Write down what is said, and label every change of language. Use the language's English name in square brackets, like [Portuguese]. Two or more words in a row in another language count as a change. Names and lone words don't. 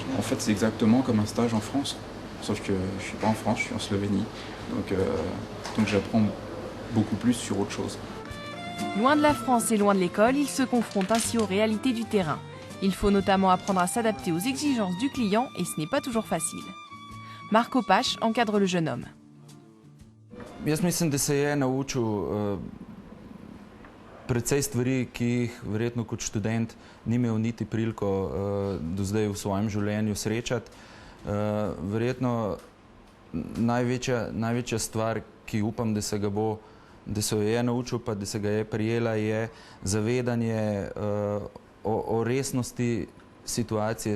[French] En fait, c'est exactement comme un stage en France, sauf que je ne suis pas en France, je suis en Slovénie, donc j'apprends beaucoup plus sur autre chose. Loin de la France et loin de l'école, ils se confrontent ainsi aux réalités du terrain. Il faut notamment apprendre à s'adapter aux exigences du client et ce n'est pas toujours facile. Marco Pache encadre le jeune homme. [Slovenian] Jaz mislim, da se je naučil precej stvari, ki jih verjetno kot študent ni imel niti priliko do zdaj v svojem življenju srečati. Verjetno največja stvar, ki upam, da se jo je naučil, pa da se ga je prijela, je zavedanje o resnosti situacije.